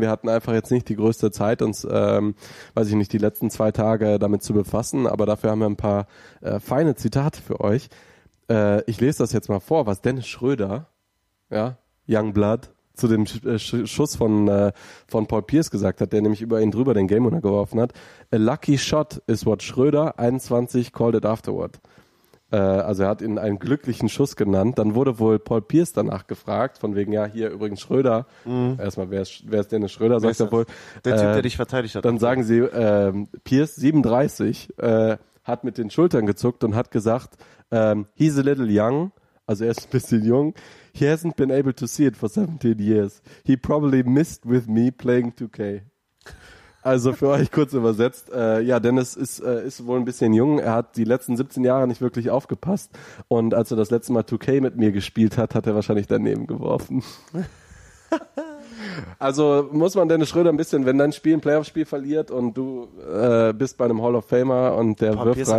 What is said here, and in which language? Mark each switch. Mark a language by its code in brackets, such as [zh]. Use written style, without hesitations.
[de] Wir hatten einfach jetzt nicht die größte Zeit, uns, weiß ich nicht, die letzten 2 Tage damit zu befassen. Aber dafür haben wir ein paar feine Zitate für euch. Ich lese das jetzt mal vor, was Dennis Schröder, ja, Young Blood, zu dem Schuss von Paul Pierce gesagt hat, der nämlich über ihn drüber den Game Winner geworfen hat. [en] A lucky shot is what Schröder 21 called it afterward. [de] Also er hat ihn einen glücklichen Schuss genannt. Dann wurde wohl Paul Pierce danach gefragt, von wegen, ja, hier übrigens Schröder. Mhm. Erstmal, wer ist Dennis Schröder? Sagt er wohl. Der Typ, der dich verteidigt hat. Dann sagen sie, Pierce, 37, hat mit den Schultern gezuckt und hat gesagt, [en] he's a little young, [de] Also er ist ein bisschen jung. [en] He hasn't been able to see it for 17 years. He probably missed with me playing 2K. [de] Also für euch kurz übersetzt. Ja, Dennis ist wohl ein bisschen jung. Er hat die letzten 17 Jahre nicht wirklich aufgepasst. Und als er das letzte Mal 2K mit mir gespielt hat, hat er wahrscheinlich daneben geworfen. Also muss man Dennis Schröder ein bisschen, wenn dein Spiel ein Playoff-Spiel verliert und du bist bei einem Hall of Famer und der Papier wirft rein.